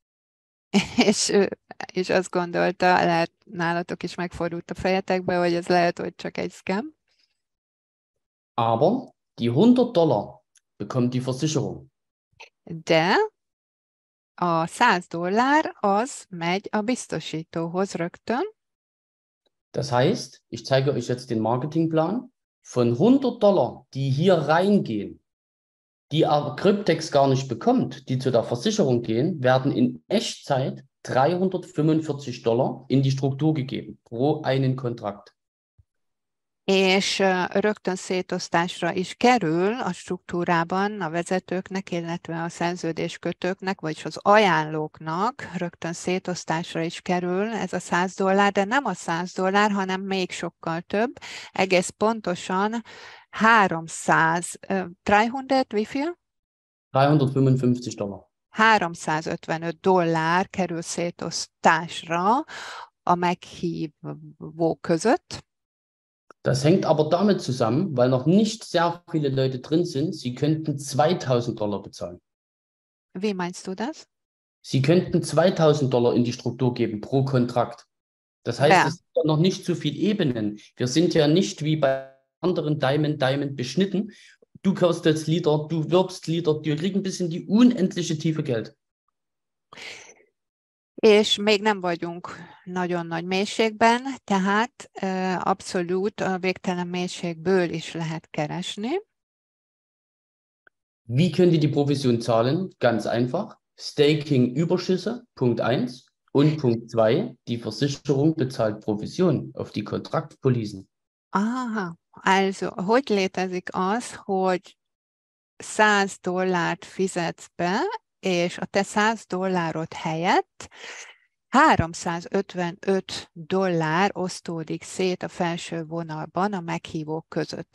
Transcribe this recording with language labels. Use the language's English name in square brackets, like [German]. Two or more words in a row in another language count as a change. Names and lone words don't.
[Hungarian] és azt gondolta, lehet nálatok is megfordult a fejetekbe, hogy ez lehet, hogy csak egy scam. [German] Aber die $100 bekommt die Versicherung. [Hungarian] De a $100 az megy a biztosítóhoz rögtön. [German] Das heißt, ich zeige euch jetzt den Marketingplan. Von $100, die hier reingehen, die aber Cryptex gar nicht bekommt, die zu der Versicherung gehen, werden in Echtzeit $345 in die Struktur gegeben pro einen Kontrakt. [Hungarian] És rögtön szétosztásra is kerül a struktúrában a vezetőknek, illetve a szerződéskötőknek, vagyis az ajánlóknak rögtön szétosztásra is kerül ez a $100, de nem a $100, hanem még sokkal több, egész pontosan 300, [German] wie viel? $355. [Hungarian] $355 kerül szétosztásra a meghívók között. [German] Das hängt aber damit zusammen, weil noch nicht sehr viele Leute drin sind, sie könnten $2000 bezahlen. Wie meinst du das? Sie könnten $2000 in die Struktur geben pro Kontrakt. Das heißt, Ja. es sind noch nicht so viele Ebenen. Wir sind ja nicht wie bei anderen Diamond beschnitten. Du kaufst jetzt Liter, du wirbst Liter, du kriegst ein bisschen die unendliche Tiefe Geld. [Hungarian] És még nem vagyunk nagyon nagy mélységben, tehát abszolút a végtelen mélységből is lehet keresni. [German] Wie könnt ihr die Provision zahlen? Ganz einfach. Staking-Überschüsse, Punkt 1. Und Punkt 2, die Versicherung bezahlt Provision auf die Kontraktpolicen. Aha, also, [Hungarian] hogy létezik az, hogy $100 fizetsz be, és a te $100 helyett $355 osztódik szét a felső vonalban a meghívók között.